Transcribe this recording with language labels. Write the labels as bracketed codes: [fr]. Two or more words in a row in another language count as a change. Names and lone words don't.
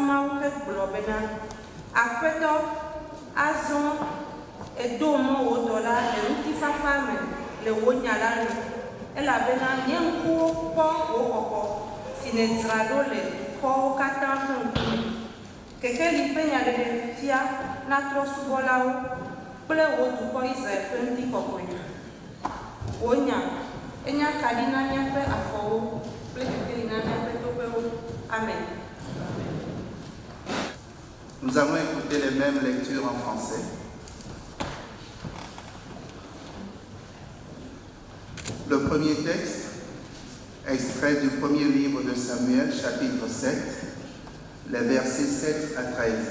[ee] Mawu hegblɔ bena aƒetɔ azɔ edo mɔ wò dɔla le ŋutifafa me le wò nya la nu elabena nye ŋkuwo kpɔ wò xɔxɔ si nedzra ɖo le dukɔwo katã ƒe ŋkume kekeli ƒe nyaɖeɖe fia natrɔ subɔlawo kple wò dukɔ Israel ƒe ŋutikɔkɔe wò nya enya kaɖi na míaƒe afɔwo kple kekeli na míaƒe toƒewo. Amen. [fr] Nous allons écouter les mêmes lectures en français. Le premier texte, extrait du premier livre de Samuel, chapitre 7, les versets 7 à 13.